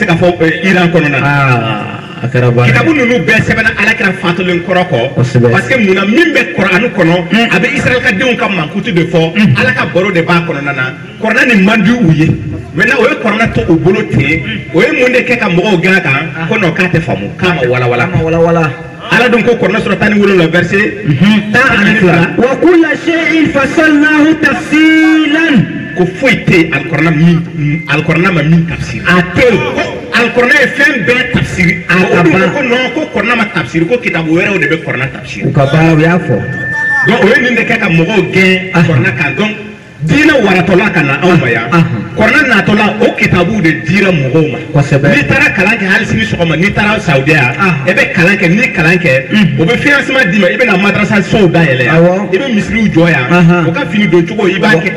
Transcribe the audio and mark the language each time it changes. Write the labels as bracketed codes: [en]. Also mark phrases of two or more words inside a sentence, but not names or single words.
[bm] ka fɔ Iran kɔnɔna na kitabu ninnu bɛɛ sɛbɛnna alakira fatulen kɔrɔ kɔ [fr] parce que [bm] munna min bɛ Kur'ani kɔnɔ a bɛ Israël ka denw ka mankutu de fɔ ala ka baro de b'a kɔnɔna na Kur'ani nin man di u ye maintenant o ye Kur'ani to u bolo ten o ye mun de kɛ ka mɔgɔw gɛn a kan ko non k'a tɛ faamu k'a ma walawala ala dun ko Kur'ani sura 17 verset 12 [ar] وكل شيء فصلناه تفصيلا [bm] ko foyi tɛ alikuranɛ ma min tafsiri a tɛ alikuranɛ ye fɛn bɛɛ tafsiri o dun ko non ko Kur'ani ma tafsiri ko kitabu wɛrɛw de bɛ Kur'ani tafsiri u ka baara u y'a fɔ donc o ye nin de kɛ ka mɔgɔw gɛn Kur'ani kan donc diinɛ waratɔla ka na anw ma yan Kur'ani natɔla o kitabu de dira mɔgɔw ma n'i taara kalan kɛ hali sini sɔgɔma n'i taara Saudiya i bɛ kalan kɛ n'i kalan kɛ o bɛ financement d'i ma i bɛ na madrasa sow dayɛlɛ yan i bɛ misiriw jɔ yan o ka fini don cogo i b'a kɛ ten